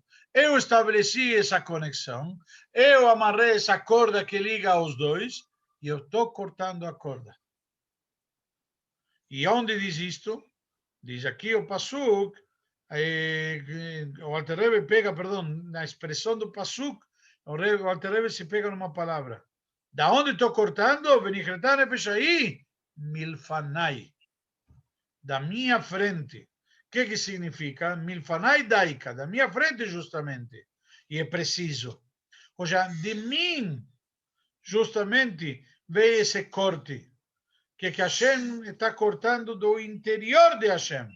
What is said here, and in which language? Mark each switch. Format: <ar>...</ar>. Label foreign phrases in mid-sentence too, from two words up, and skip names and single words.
<pt>Eu estabeleci essa conexão, eu amarrei essa corda que liga os dois, e eu estou cortando a corda. E onde diz isto? Diz aqui o Pasuk, o Alter Rebbe pega, perdão, na expressão do Pasuk, o Alter Rebbe se pega numa palavra. Da onde estou cortando?</pt> <he>ונכרתה נפש ההיא מלפני.</he> <pt>Da minha frente. O que significa?</pt> <he>מלפני דייקא,</he> <pt>da minha frente justamente. E é preciso. Ou seja, de mim, justamente, veio esse corte. Que Hashem está cortando do interior de Hashem.</pt>